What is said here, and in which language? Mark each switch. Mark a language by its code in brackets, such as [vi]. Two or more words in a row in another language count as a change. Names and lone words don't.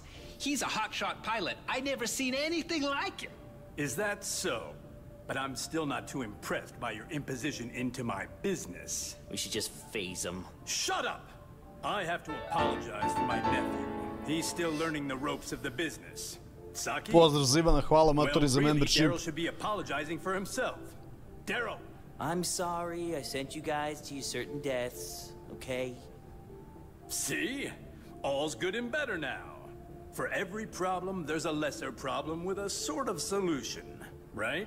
[en] He's a hotshot pilot. I never seen anything like him. Is that so? But I'm still not too impressed by your imposition into my business. We should just phase him. Shut up! I have to apologize for my nephew. He's still learning the ropes of the business. Saki? [hr] Pozdrav za Ivana, hvala matori za [en] really, membership. Daryl should be apologizing for himself. Daryl! I'm sorry I sent you guys to your certain deaths, okay? See? All's good and better now. For every problem, there's a lesser problem with a sort of solution, right?